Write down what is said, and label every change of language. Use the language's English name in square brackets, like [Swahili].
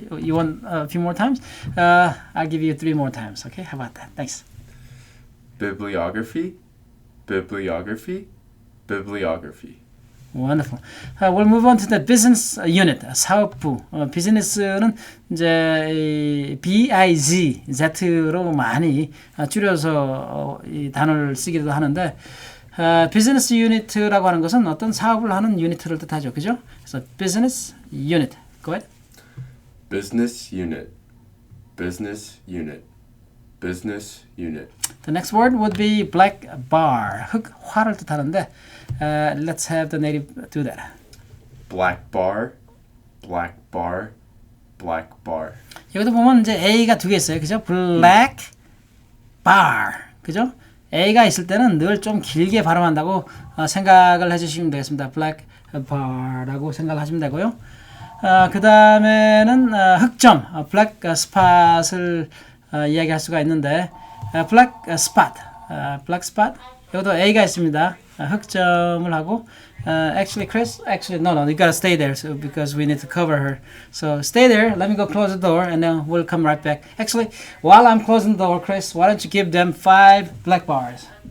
[English] You want a few more times? I'll give you 3 more times. Okay, how about that? Thanks. Bibliography, bibliography, bibliography. Wonderful. We'll move on to the business unit, 사업부. [Korean] 비즈니스는 이제 이 BIZ, Z로 많이 줄여서 이 단어를 쓰기도 하는데 비즈니스 유니트라고 하는 것은 어떤 사업을 하는 유니트를 뜻하죠. 그죠? 그래서 business unit. [English] Go ahead. Business unit, business unit, business unit. The next word would be black bar. [Korean] 흑화를 뜻하는데 [English] let's have the native do that. Black bar, black bar, black bar. [Korean] 여기도 보면 이제 A가 2개 있어요. 그죠? black bar. 그죠? A가 있을 때는 늘 좀 길게 발음한다고 생각을 해주시면 되겠습니다. black bar라고 생각하시면 되고요. 그 다음에는 흑점, black spot을 이야기할 수가 있는데 black spot, black spot. 여기도 A가 있습니다. 흑점을 하고 [English] actually Chris no you gotta stay there so, because we need to cover her so stay there let me go close the door and then we'll come right back actually while I'm closing the door Chris why don't you give them 5 black bars